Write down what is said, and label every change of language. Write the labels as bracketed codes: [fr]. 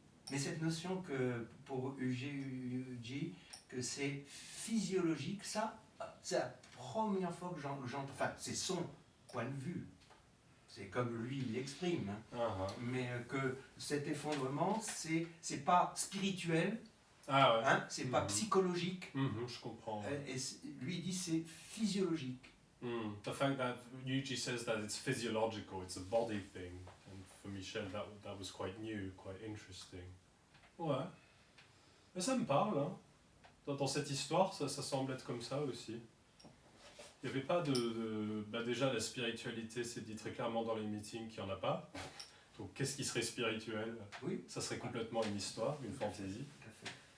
[fr] Mais cette notion que, pour UG, que c'est physiologique, ça, c'est la première fois que j'entends, enfin, c'est son point de vue. c'est comme lui il l'exprime, hein. Uh-huh. Mais que cet effondrement, c'est pas spirituel, Ah ouais. hein, c'est pas Mhm. psychologique, Je comprends. et lui il dit c'est physiologique. [en] The fact that Yuji says that it's physiological, it's a body thing, and for Michel that was quite new, quite interesting. [fr] Ouais. Mais ça me parle, hein. Dans cette histoire, ça semble être comme ça aussi. Il n'y avait pas bah déjà, la spiritualité, c'est dit très clairement dans les meetings qu'il n'y en a pas. Donc, qu'est-ce qui serait spirituel? Oui. Ça serait complètement une histoire, une fantaisie. Tout à fait.